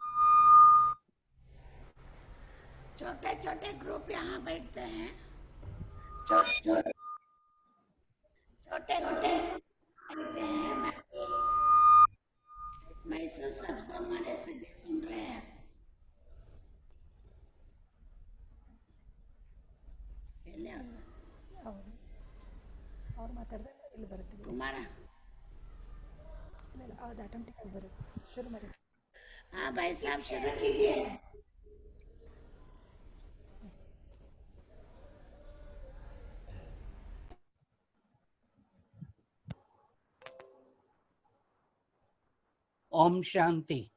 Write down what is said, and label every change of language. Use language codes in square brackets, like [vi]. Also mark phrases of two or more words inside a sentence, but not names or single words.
[hi] छोटे छोटे ग्रुप यहाँ बैठते हैं। छोटे बैठते हैं। महसूस सब हमारे सभी सुन रहे हैं। [kn] ಅವ್ರು ಮಾತಾಡಿದ್ರೆ ಇಲ್ಲಿ ಬರುತ್ತೆ ಕುಮಾರ ಅದು ಆಟೋಮೆಟಿಕ್ ಆಗಿ ಬರುತ್ತೆ ಶುರು ಮಾಡಿ [hi] हाँ भाई साहब शुरू कीजिए। ओम शांति।